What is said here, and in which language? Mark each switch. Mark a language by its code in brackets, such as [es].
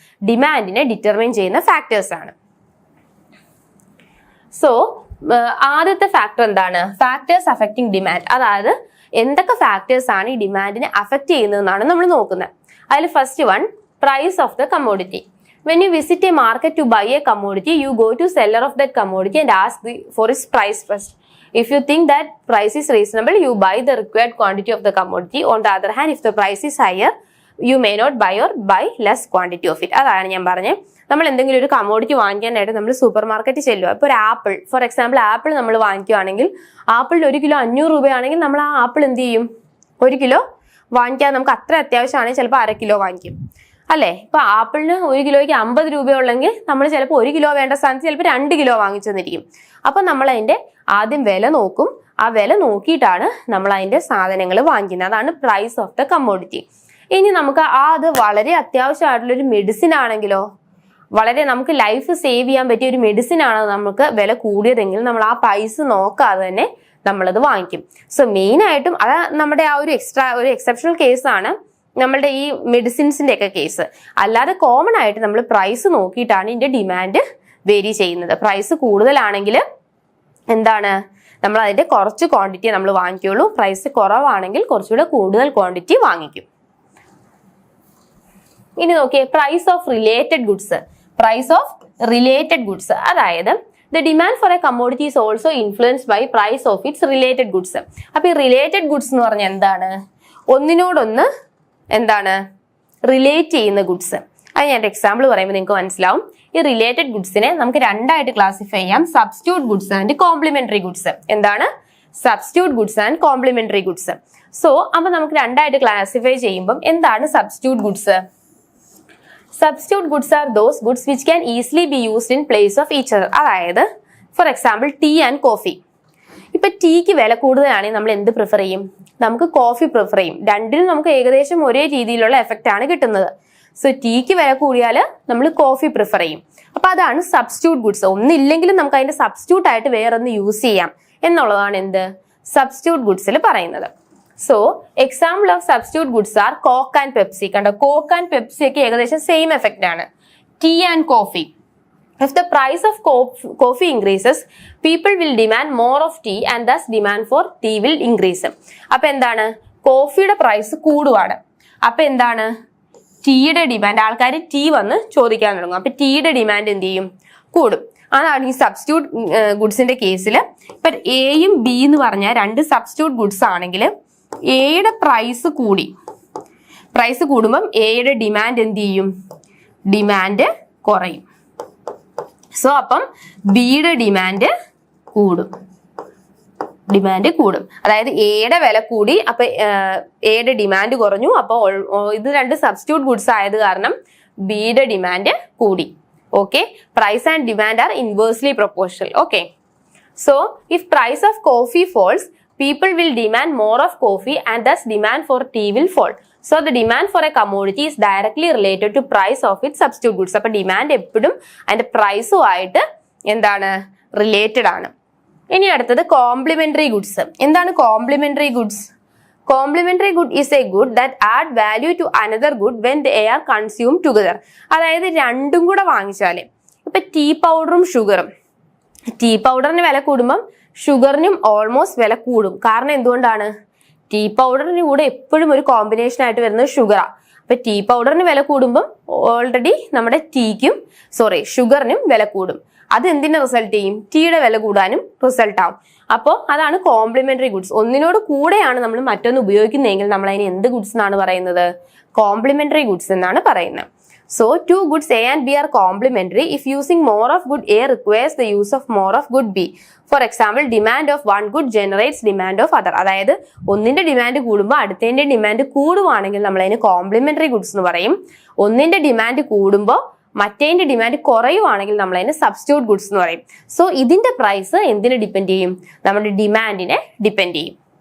[ml] ഡിമാൻഡിനെ determine ചെയ്യുന്ന factors ആണ്. So ആദ്യത്തെ ഫാക്ടർ എന്താണ്? Factors affecting demand. അതായത് എന്തൊക്കെ ഫാക്ടേഴ്സ് ആണ് ഈ ഡിമാൻഡിനെ അഫക്ട് ചെയ്യുന്നതെന്നാണ് നമ്മൾ നോക്കുന്നത്. [en] അതിൽ first one, price of the commodity. When you visit a market to buy a commodity, you go to seller of that commodity and ask for its price first. If you think that price is reasonable, you buy the required quantity of the commodity. On the other hand, if the price is higher, you may not buy or buy less quantity of it. [ml] അതാണ് ഞാൻ പറഞ്ഞത്. നമ്മൾ എന്തെങ്കിലും ഒരു commodity വാങ്ങിക്കാനായിട്ട് നമ്മൾ super മാർക്കറ്റിൽ ചെല്ലുക. ഇപ്പോൾ ഒരു ആപ്പിൾ, ഫോർ എക്സാമ്പിൾ ആപ്പിൾ നമ്മൾ വാങ്ങിക്കുകയാണെങ്കിൽ ആപ്പിളിന് 1 കിലോ 500 രൂപയാണെങ്കിൽ നമ്മൾ ആ ആപ്പിൾ എന്ത് ചെയ്യും? 1 കിലോ വാങ്ങിക്കാൻ നമുക്ക് അത്ര അത്യാവശ്യമാണെങ്കിൽ ചിലപ്പോൾ 1/2 കിലോ വാങ്ങിക്കും, അല്ലേ? ഇപ്പൊ ആപ്പിളിന് 1 കിലോയ്ക്ക് 50 രൂപയുള്ളെങ്കിൽ നമ്മൾ ചിലപ്പോൾ 1 കിലോ വേണ്ട സ്ഥാനത്ത് ചിലപ്പോൾ 2 കിലോ വാങ്ങിച്ചെന്നിരിക്കും. അപ്പൊ നമ്മൾ അതിന്റെ ആദ്യം വില നോക്കും. ആ വില നോക്കിയിട്ടാണ് നമ്മൾ അതിന്റെ സാധനങ്ങൾ വാങ്ങിക്കുന്നത്. അതാണ് പ്രൈസ് ഓഫ് ദ കമ്മോഡിറ്റി. ഇനി നമുക്ക് അത് വളരെ അത്യാവശ്യമായിട്ടുള്ള ഒരു മെഡിസിൻ ആണെങ്കിലോ, വളരെ നമുക്ക് ലൈഫ് സേവ് ചെയ്യാൻ പറ്റിയ ഒരു മെഡിസിൻ ആണ് നമുക്ക് വില കൂടിയതെങ്കിൽ നമ്മൾ ആ പൈസ നോക്കാതെ തന്നെ നമ്മളത് വാങ്ങിക്കും. സോ മെയിൻ ആയിട്ടും അത് നമ്മുടെ ആ ഒരു എക്സെപ്ഷണൽ കേസാണ് നമ്മളുടെ ഈ മെഡിസിൻസിന്റെ ഒക്കെ കേസ്. അല്ലാതെ കോമൺ ആയിട്ട് നമ്മൾ പ്രൈസ് നോക്കിയിട്ടാണ് ഇതിന്റെ ഡിമാൻഡ് വേരി ചെയ്യുന്നത്. പ്രൈസ് കൂടുതലാണെങ്കിൽ എന്താണ്, നമ്മൾ അതിന്റെ കുറച്ച് ക്വാണ്ടിറ്റി നമ്മൾ വാങ്ങിക്കുള്ളൂ. പ്രൈസ് കുറവാണെങ്കിൽ കുറച്ചുകൂടെ കൂടുതൽ ക്വാണ്ടിറ്റി വാങ്ങിക്കും. ഇനി നോക്കിയേ, price of related goods. [en] Price of related goods, അതായത് the demand for a commodity is also influenced by price of its related goods. [ml] അപ്പൊ ഈ റിലേറ്റഡ് ഗുഡ്സ് എന്ന് പറഞ്ഞാൽ എന്താണ്? ഒന്നിനോടൊന്ന് എന്താണ് റിലേറ്റ് ചെയ്യുന്ന ഗുഡ്സ്. അത് ഞാൻ എക്സാമ്പിൾ പറയുമ്പോൾ നിങ്ങൾക്ക് മനസ്സിലാവും. ഈ റിലേറ്റഡ് ഗുഡ്സിനെ നമുക്ക് രണ്ടായിട്ട് ക്ലാസിഫൈ ചെയ്യാം, substitute goods and complementary goods. എന്താണ്? Substitute goods and complementary goods. So അപ്പൊ നമുക്ക് രണ്ടായിട്ട് ക്ലാസിഫൈ ചെയ്യുമ്പോൾ എന്താണ് substitute goods? [en] Substitute goods are those goods which can easily be used in place of each other. അതായത് for example tea and coffee. [ml] ഇപ്പൊ ടീക്ക് വില കൂടുതലാണെങ്കിൽ നമ്മൾ എന്ത് പ്രിഫർ ചെയ്യും? നമുക്ക് കോഫി പ്രിഫർ ചെയ്യും. രണ്ടിനും നമുക്ക് ഏകദേശം ഒരേ രീതിയിലുള്ള എഫക്റ്റ് ആണ് കിട്ടുന്നത്. സോ ടീക്ക് വില കൂടിയാൽ നമ്മൾ കോഫി പ്രിഫർ ചെയ്യും. അപ്പൊ അതാണ് സബ്സ്റ്റിറ്റ്യൂട്ട് ഗുഡ്സ്. ഒന്നില്ലെങ്കിലും നമുക്ക് അതിന്റെ സബ്സ്റ്റിറ്റ്യൂട്ട് ആയിട്ട് വേറൊന്ന് യൂസ് ചെയ്യാം എന്നുള്ളതാണ് എന്ത് സബ്സ്റ്റിറ്റ്യൂട്ട് ഗുഡ്സിൽ പറയുന്നത്. [en] So example of substitute goods are Coke and Pepsi. [ml] കണ്ടോ, കോക്ക് ആൻഡ് പെപ്സി ഒക്കെ ഏകദേശം സെയിം എഫക്റ്റ് ആണ്. [en] Tea and coffee. If the price of coffee increases, people will demand more of tea and thus demand for tea will increase. [ml] അപ്പൊ എന്താണ്? കോഫിയുടെ price കൂടുവാണ്. അപ്പൊ എന്താണ്? ടീയുടെ demand, ആൾക്കാർ tea വന്ന് ചോദിക്കാൻ തുടങ്ങും. അപ്പൊ ടീയുടെ ഡിമാൻഡ് എന്ത് ചെയ്യും? കൂടും. അതാണ് ഈ സബ്സ്റ്റിറ്റ്യൂട്ട് ഗുഡ്സിന്റെ കേസിൽ. ഇപ്പൊ എയും ബി എന്ന് പറഞ്ഞാൽ രണ്ട് സബ്സ്റ്റിറ്റ്യൂട്ട് ഗുഡ്സ് ആണെങ്കിൽ എയുടെ പ്രൈസ് കൂടി, പ്രൈസ് കൂടുമ്പം എയുടെ ഡിമാൻഡ് എന്ത് ചെയ്യും? ഡിമാൻഡ് കുറയും. സോ അപ്പം ബിയുടെ ഡിമാൻഡ് കൂടും, ഡിമാൻഡ് കൂടും. അതായത് എയുടെ വില കൂടി, അപ്പൊ എയുടെ ഡിമാൻഡ് കുറഞ്ഞു. അപ്പൊ ഇത് രണ്ട് സബ്സ്റ്റിറ്റ്യൂട്ട് ഗുഡ്സ് ആയത് കാരണം ബിയുടെ ഡിമാൻഡ് കൂടി. [en] Okay, price and demand are inversely proportional. Okay, so if price of coffee falls, people will demand more of coffee and thus demand for tea will fall. So the demand for a commodity is directly related to price of its substitute goods. [ml] അപ്പൊ demand എപ്പോഴും അതിന്റെ പ്രൈസും ആയിട്ട് എന്താണ് related ആണ്. ഇനി അടുത്തത് complementary goods. എന്താണ് complementary goods? [en] Complementary good is a good that add value to another good when they are consume together. [ml] അതായത് രണ്ടും കൂടെ വാങ്ങിച്ചാല്, ഇപ്പൊ ടീ പൗഡറും ഷുഗറും, ടീ പൗഡറിന് വില കൂടുമ്പം ഷുഗറിനും ഓൾമോസ്റ്റ് വില കൂടും. കാരണം എന്തുകൊണ്ടാണ്? ടീ പൗഡറിന് കൂടെ എപ്പോഴും ഒരു കോമ്പിനേഷൻ ആയിട്ട് വരുന്നത് ഷുഗറാണ്. അപ്പൊ ടീ പൗഡറിന് വില കൂടുമ്പം ഓൾറെഡി നമ്മുടെ ഷുഗറിനും വില കൂടും. അത് എന്തിനെ റിസൾട്ട് ചെയ്യും? ടീയുടെ വില കൂടാനും റിസൾട്ട് ആവും. അപ്പോൾ അതാണ് കോംപ്ലിമെന്ററി ഗുഡ്സ്. ഒന്നിനോട് കൂടെയാണ് നമ്മൾ മറ്റൊന്ന് ഉപയോഗിക്കുന്നതെങ്കിൽ നമ്മൾ അതിന് എന്ത് ഗുഡ്സ് എന്നാണ് പറയുന്നത്? കോംപ്ലിമെന്ററി ഗുഡ്സ് എന്നാണ് പറയുന്നത്. [en] So two goods A and B are complementary if using more of good A requires the use of more of good B. For example, demand of one good generates demand of other. [ml] അതായത് ഒന്നിന്റെ demand കൂടുമ്പോൾ അടുത്തതിന്റെ demand കൂടുവാണെങ്കിൽ നമ്മൾ അതിന് complementary goods എന്ന് പറയും. ഒന്നിന്റെ demand കൂടുമ്പോൾ മറ്റേതിന്റെ demand കുറയുവാണെങ്കിൽ നമ്മൾ അതിന് സബ്സ്റ്റിറ്റ്യൂട്ട് ഗുഡ്സ് എന്ന് പറയും. സോ ഇതിന്റെ പ്രൈസ് എന്തിനെ ഡിപ്പെൻഡ് ചെയ്യും? നമ്മുടെ ഡിമാൻഡിനെ ഡിപ്പെൻഡ് ചെയ്യും.